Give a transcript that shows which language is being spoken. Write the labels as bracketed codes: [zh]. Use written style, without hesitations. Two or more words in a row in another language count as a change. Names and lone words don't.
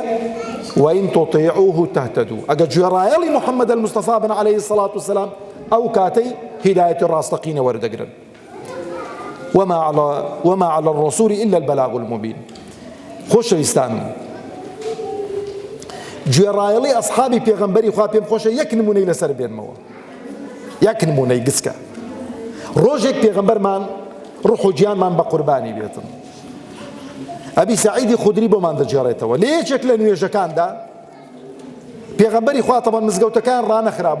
[ar] وإن تطيعوه تهتدوا. [ckb] ئەگەر گوێڕایەڵی محەممەد المستەفا بن [ar] عەلەیهی الصلاة والسلام [ckb] ئەو کاتەی هیدایەتی ڕاستەقینە وەردەگرن. [ar] وما على الرسول إلا البلاغ المبين. [ckb] خۆشەویستانم گوێڕایەڵی ئەسحابی پێغەمبەری خوا پێم خۆشە یەک نمونەی لەسەر بێنمەوە یەک نمونەی گچکە. ڕۆژێک پێغەمبەرمان ڕوح و گیانمان بە قوربانی بێتن. ئەبی سەعیدی خودری بۆمان دەجێڕێتەوە لە یەکێک لە نوێژەکاندا پێغەمبەری خوا تەمان مزگەوتەکان ڕانەخرابوو.